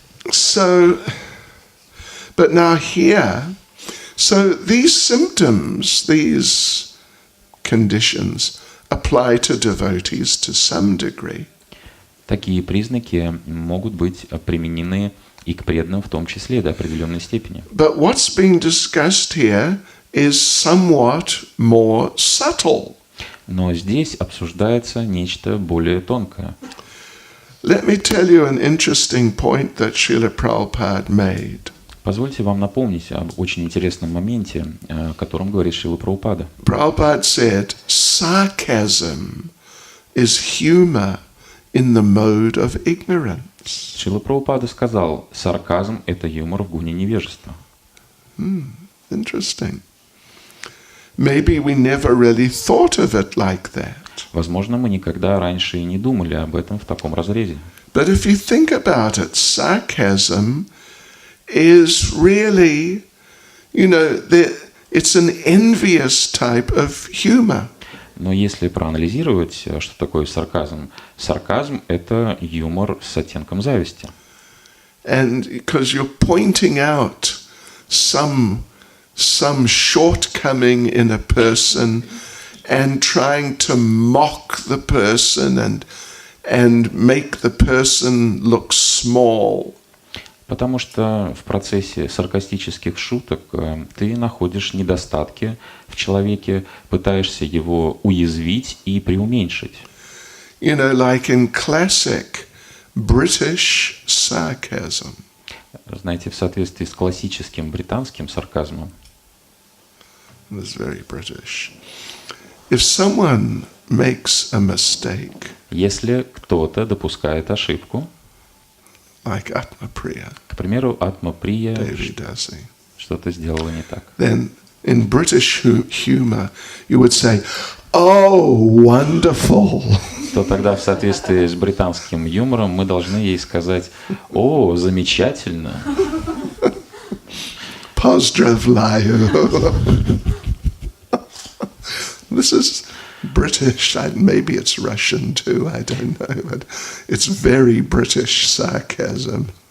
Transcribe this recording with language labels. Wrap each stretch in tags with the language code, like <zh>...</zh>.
<en>So, but now here, so these symptoms, these conditions apply to devotees to some degree.</en> <ru>Такие признаки могут быть применены и к преданным в том числе до определенной степени.</ru> <en>But what's being discussed here is somewhat more subtle.</en> <ru>Но здесь обсуждается нечто более тонкое.</ru> <en>Let me tell you an interesting point that Srila Prabhupada made.</en> <ru>Позвольте вам напомнить об очень интересном моменте, о котором говорит Шрила Прабхупада.</ru> <en>Prabhupada said, sarcasm is humor in the mode of ignorance.</en> <ru>Шрила Прабхупада сказал, сарказм – это юмор в гуне невежества.</ru> <en>Interesting. Maybe we never really thought of it like that.</en> <ru>Возможно, мы никогда раньше и не думали об этом в таком разрезе.</ru> <en>But if you think about it, sarcasm is really, it's an envious type of humor.</en> <ru>Но если проанализировать, что такое сарказм, сарказм – это юмор с оттенком зависти.</ru> <en>And because you're pointing out some shortcoming in a person and trying to mock the person and make the person look small.</en> <ru>Потому что в процессе саркастических шуток ты находишь недостатки в человеке, пытаешься его уязвить и преуменьшить.</ru> <en>Like in classic British sarcasm.</en> <ru>Знаете, в соответствии с классическим британским сарказмом.</ru> <en>It's very British. If someone makes a mistake,</en> <ru>если кто-то допускает ошибку,</ru> <en>like Atmapriya,</en> <ru>к примеру, Атмаприя</ru> <en>Devidasi,</en> <ru>что-то сделала не так,</ru> <en>then in British humor you would say, "Oh, wonderful!"</en> <ru>то тогда в соответствии с британским юмором мы должны ей сказать: «О, замечательно!» Pozdravляю.</ru> <en>This is British, maybe it's Russian too, I don't know, but it's very British sarcasm.</en>